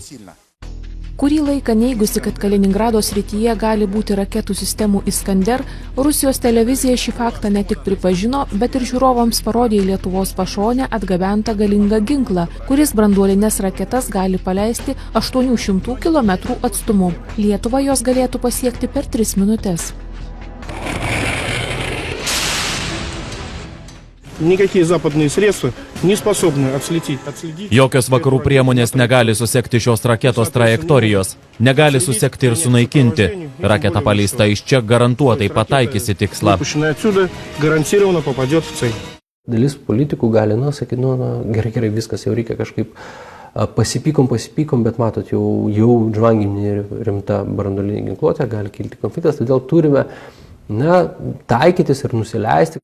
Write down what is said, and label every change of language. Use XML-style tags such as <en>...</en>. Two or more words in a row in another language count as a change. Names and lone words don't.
<lt>Kurį laiką neigusi, kad Kaliningrado srityje gali būti raketų sistemų Iskander, Rusijos televizija šį faktą ne tik pripažino, bet ir žiūrovams parodė į Lietuvos pašonę atgabentą galingą ginklą, kuris branduolines raketas gali paleisti 800 km atstumu. Lietuvą jos galėtų pasiekti per 3 minutes.</lt> <ru>Никакие западные средства не способны отследить.</ru> <lt>Jokios vakarų priemonės negali susekti šios raketos trajektorijos, negali susekti ir sunaikinti. Raketa paleista iš čia garantuotai pataikys į tikslą. Dalis politikų gali, sakyti, gerai, viskas jau reikia kažkaip pasipykom, bet matot, jau žvanginė rimta branduolinė ginkluotė, gali kilti konfliktas, todėl turime taikytis ir nusileisti.</lt>